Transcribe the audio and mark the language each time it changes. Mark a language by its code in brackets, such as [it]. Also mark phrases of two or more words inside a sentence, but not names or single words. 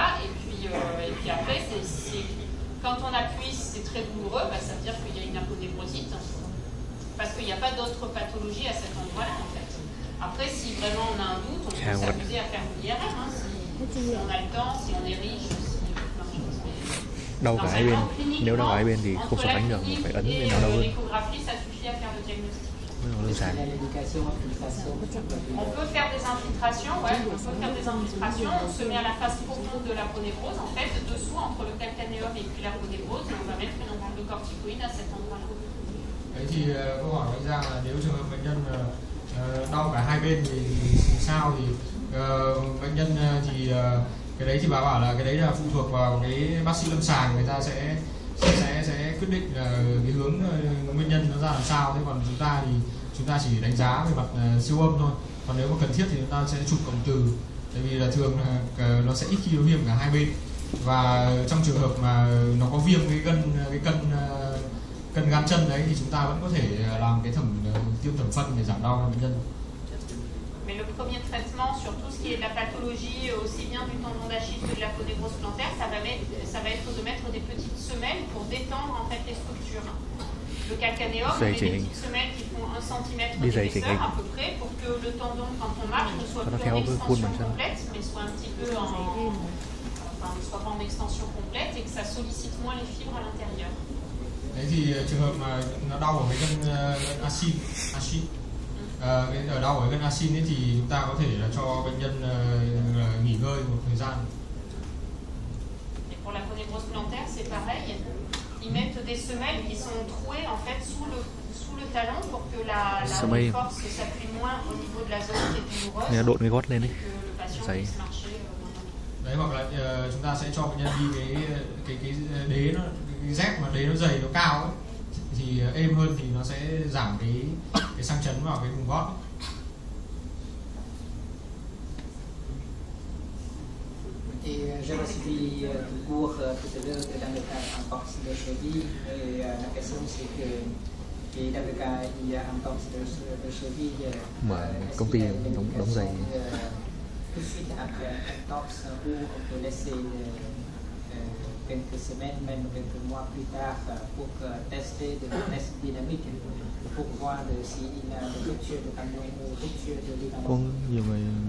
[fr] Et puis après, quand on appuie, c'est très douloureux, ça veut dire qu'il y a une aponévrosite, parce qu'il n'y a pas d'autre pathologie à cet endroit-là en fait. Après, si vraiment on a un doute, on peut s'amuser à faire une IRM, si on a le temps, si on est riche, [vi] đau cả hai bên. Nếu đau cả hai bên thì không phải đánh được, phải ấn bên nào đau hơn. Đơn giản. [fr] On peut faire des infiltrations, on se met à la face profonde de l'aponévrose, en fait, dessous, entre le calcanéum et puis l'aponévrose, et on va mettre une onde de corticoïde à cet endroit-là. [vi] Đấy thì câu hỏi của Giang là nếu trường hợp bệnh nhân đau cả hai bên thì sao, thì bệnh nhân thì cái đấy thì bà bảo là cái đấy là phụ thuộc vào cái bác sĩ lâm sàng, người ta sẽ quyết định cái hướng nguyên nhân nó ra làm sao. Thế còn chúng ta chỉ đánh giá về mặt siêu âm thôi. Còn nếu mà cần thiết thì chúng ta sẽ chụp cộng từ, tại vì là thường nó sẽ ít khi có viêm cả hai bên, và trong trường hợp mà nó có viêm cái cân gan chân đấy thì chúng ta vẫn có thể làm cái tiêm thẩm phân để giảm đau cho bệnh nhân. [fr] Mais le premier traitement sur tout ce qui est de la pathologie, aussi bien du tendon d'Achille que de l'aponévrose plantaire, ça va être de mettre des petites semelles pour détendre en fait les structures. Le calcanéum, on met des petites semelles qui font 1 cm d'épaisseur à peu près pour que le tendon, quand on marche, ne soit plus en extension complète, mais soit un petit peu ne soit pas en extension complète et que ça sollicite moins les fibres à l'intérieur. [vi] Đấy thì trường hợp mà nó đau ở cái gân Achille, ở đau ở gân Achille thì chúng ta có thể là cho bệnh nhân nghỉ ngơi một thời gian. [fr] Et pour l'aponévrose plantaire, c'est pareil. Ils mettent des semelles qui sont trouées en fait sous le talon pour que la force s'appuie moins au niveau de la zone qui est douloureuse. [vi] Độn cái gót lên đi. [fr] Que le patient puisse marcher. [vi] Đấy, hoặc là chúng ta sẽ cho bệnh nhân đi cái đế nó, cái dép mà đế nó dày, nó cao ấy, thì êm hơn thì nó sẽ giảm cái sang chấn vào cái vùng gót ấy. [fr] Et j'ai suivi du cours tout à l'heure dans le cas d'entorse de cheville. Et la question c'est que dans le cas il y a entorse de cheville, [vi] công ty đóng giày. [fr] Tout de suite après entorse, où on peut laisser quelques semaines, même quelques mois plus tard, pour tester des tests dynamiques, pour voir s'il a des ruptures de tendon ou rupture de ligament.